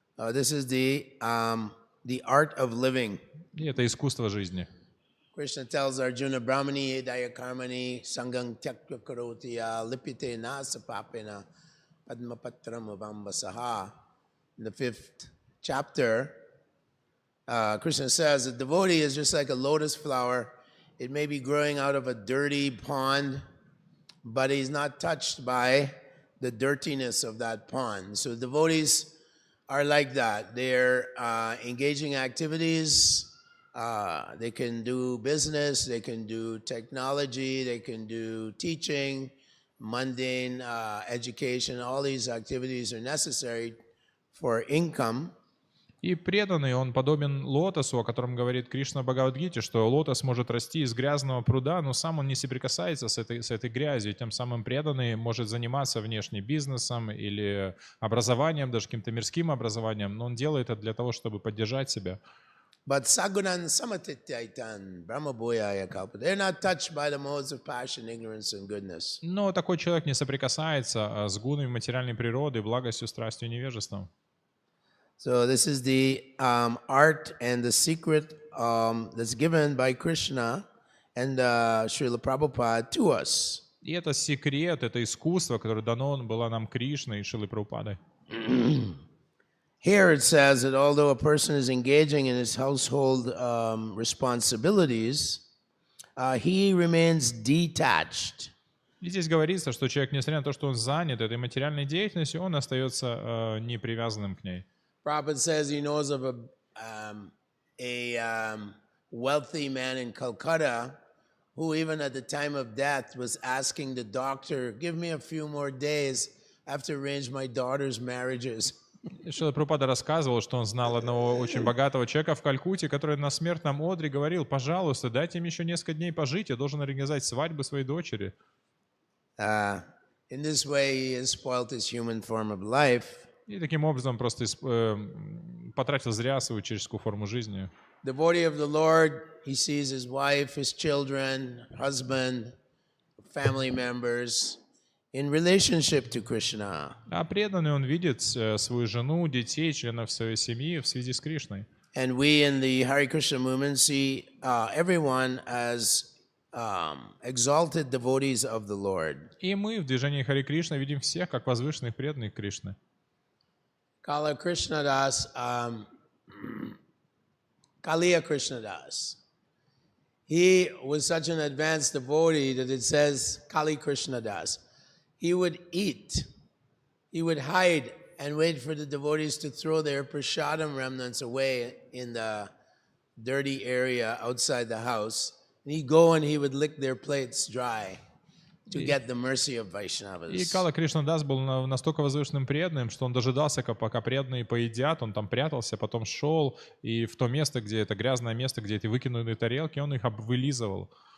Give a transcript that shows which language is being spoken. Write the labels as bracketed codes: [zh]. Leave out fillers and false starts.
[en] This is the art of living. [ru] И это искусство жизни. [en] Krishna tells Arjuna, [sa] Brahmani edaya karmani sangang tyakya karotiya lipite nasapapena padmapatram avambasaha. [en] In the 5th chapter, Krishna says a devotee is just like a lotus flower. It may be growing out of a dirty pond, but he's not touched by the dirtiness of that pond. So devotees are like that. They're engaging activities. They can do business, they can do technology, they can do teaching, mundane education. All these activities are necessary for income. [ru] И преданный, он подобен лотосу, о котором говорит Кришна в Бхагавад-гите, что лотос может расти из грязного пруда, но сам он не соприкасается с этой грязью. Тем самым преданный может заниматься внешне бизнесом или образованием, даже каким-то мирским образованием, но он делает это для того, чтобы поддержать себя. [sa] But sagunan samatityaitan brahmabhoyaya kalpa. [en] They're not touched by the modes of passion, ignorance, and goodness. [ru] Но такой человек не соприкасается с гунами материальной природы, благостью, страстью и невежеством. [en] So this is the art and the secret that's given by Krishna and Srila Prabhupada to us. [ru] И это секрет, это искусство, которое дано было нам Кришной и Шрилой Прабхупадой. [en] Here it says that although a person is engaging in his household responsibilities, he remains detached. [ru] И здесь говорится, что человек, несмотря на то, что он занят этой материальной деятельностью, он остается не привязанным к ней. [en] Prabhupada says he knows of a wealthy man in Calcutta who even at the time of death was asking the doctor, give me a few more days, I have to arrange my daughter's marriages. [ru] Шрила Прабхупада рассказывал, что он знал одного очень богатого человека в Калькутте, который на смертном одре говорил, пожалуйста, дайте им еще несколько дней пожить, я должен организовать свадьбу своей дочери. [en] In this way, he has spoiled his human form of life. [ru] И таким образом просто потратил зря свою человеческую форму жизни. [en] Devotee of the Lord, he sees his wife, his children, husband, family members in relationship to Krishna. [ru] А преданный он видит свою жену, детей, членов своей семьи в связи с Кришной. [en] And we in the Hare Krishna movement see everyone as exalted devotees of the Lord. [ru] И мы в движении Харе Кришна видим всех как возвышенных преданных Кришны. [en] Kala Krishnadas, Kaliya Krishnadas. He was such an advanced devotee that it says Kali Krishnadas. He would eat, he would hide and wait for the devotees to throw their prasadam remnants away in the dirty area outside the house. And he'd go and he would lick their plates dry to get the mercy of Vaishnavas. [ru] И Кала Кришнадас был настолько возвышенным преданным, что он дожидался, пока преданные поедят, он там прятался, потом шел, и в то место, где это грязное место, где эти выкинутые тарелки, он их вылизывал.